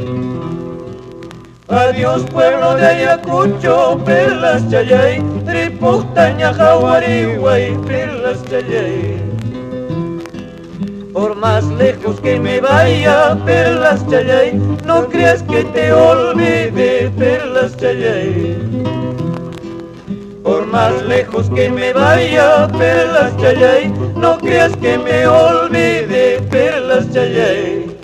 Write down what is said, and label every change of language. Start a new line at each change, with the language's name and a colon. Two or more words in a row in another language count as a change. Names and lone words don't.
Spanish: Adiós pueblo de Ayacucho, perlas
Quechua: chayay, ripuchtaña jawariway,
Spanish: perlas chayay. Por más lejos que me vaya, perlas chayay, no creas que te olvide, perlas chayay. Por más lejos que me vaya, perlas chayay, no creas que me olvide, perlas chayay.